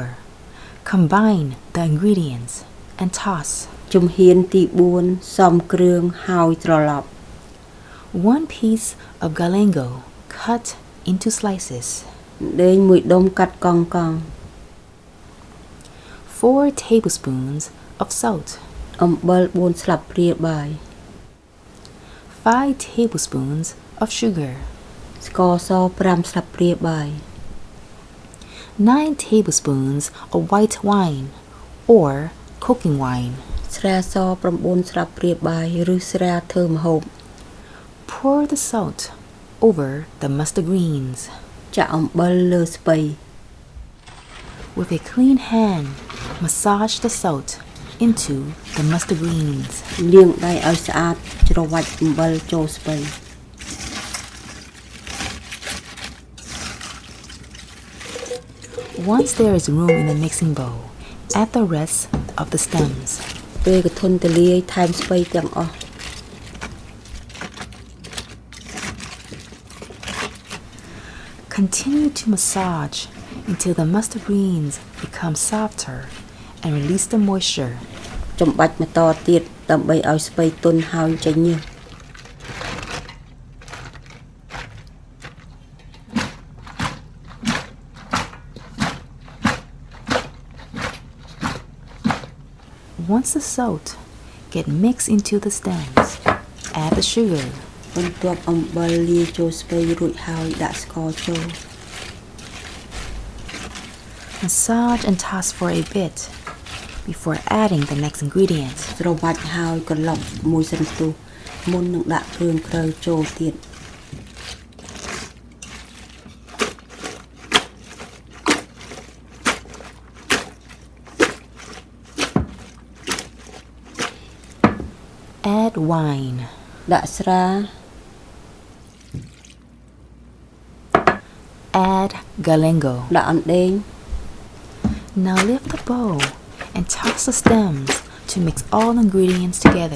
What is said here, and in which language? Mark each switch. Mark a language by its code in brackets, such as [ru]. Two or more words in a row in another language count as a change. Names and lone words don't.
[en] Combine the ingredients and toss. [km] ជំហានទី4សំគ្រឿងហើយត្រឡប់ [en] 1 piece of galango cut into slices. [km] ដេងមួយដុំកាត់កង់កង់ [en] 4 tablespoons of salt. [km] អំបិល4ស្លាបព្រាបាយ [en] 5 tablespoons of sugar. [km] ស្ករស5ស្លាបព្រាបាយ [en] 9 tablespoons of white wine or cooking wine. [km] ស្រាស9ស្លាបព្រាបាយឬស្រាធ្វើម្ហូប [en] Pour the salt over the mustard greens. [km] ចាក់អំបិលលើស្ពៃ [en] With a clean hand, massage the salt into the mustard greens. [km] លាងដៃឲ្យស្អាតច្របាច់អំបិលចូលស្ពៃ [en] Once there is room in the mixing bowl, add the rest of the stems. [km] ពេលកធន់ទលាយថែមស្ពៃទាំងអស់ [en] Continue to massage until the mustard greens become softer and release the moisture. [km] ចំបាច់បន្តទៀតដើម្បីឲ្យស្ពៃទន់ហើយចេញញើស [en] Once the salt get mixed into the stems, add the sugar. [km] បន្ទាប់អំបិលលាយចូលស្ពៃរួចហើយដាក់ស្ករចូល [en] Massage and toss for a bit before adding the next ingredient. [km] ច្របាច់ហើយក្រឡុកមួយសន្ទុះមុននឹងដាក់គ្រឿងក្រៅចូលទៀត [en] Add wine. [km] ដាក់ស្រា [en] Add galango. [km] ដាក់អណ្ដែង [en] Now lift the bowl and toss the stems to mix all the ingredients together.